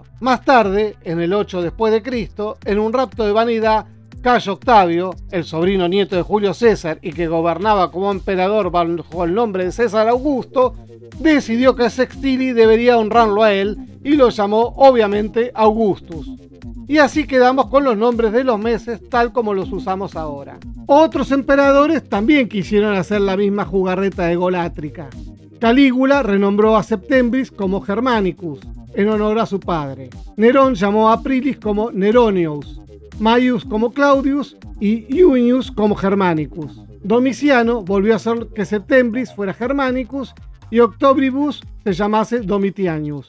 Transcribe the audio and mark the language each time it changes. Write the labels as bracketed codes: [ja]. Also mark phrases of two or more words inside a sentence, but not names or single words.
[es] Más tarde, en el 8 después de Cristo, en un rapto de vanidad, Cayo Octavio, el sobrino nieto de Julio César y que gobernaba como emperador bajo el nombre de César Augusto, decidió que Sextili debería honrarlo a él y lo llamó obviamente Augustus. Y así quedamos con los nombres de los meses tal como los usamos ahora. Otros emperadores también quisieron hacer la misma jugarreta egolátrica. Calígula renombró a Septembris como Germanicus, en honor a su padre. Nerón llamó a Aprilis como Neronius, Maius como Claudius y Iunius como Germanicus. Domiciano volvió a hacer que Septembris fuera Germanicus y Octobribus se llamase Domitianius.